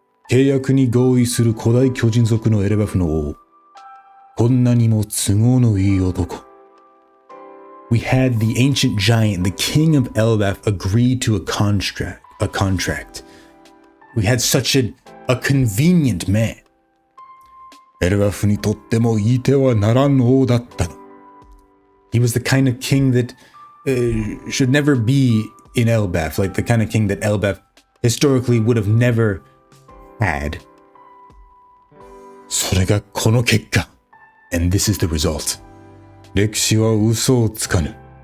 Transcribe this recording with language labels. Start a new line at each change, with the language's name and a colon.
Japanese: 契約に合意する古代巨人族のエレバフの王。こんなにも都合のいい男。
English: We had the ancient giant, the king of Elbath, agree to a contract. We had such a convenient man.
Japanese: エレバフにとってもいてはならん王だったの。
English: He was the kind of king that should never be in Elbath, like the kind of king that Elbath historically would have never had.
Japanese: それがこの結果。
English: And this is the result.
Japanese: 歴史は嘘をつかぬ。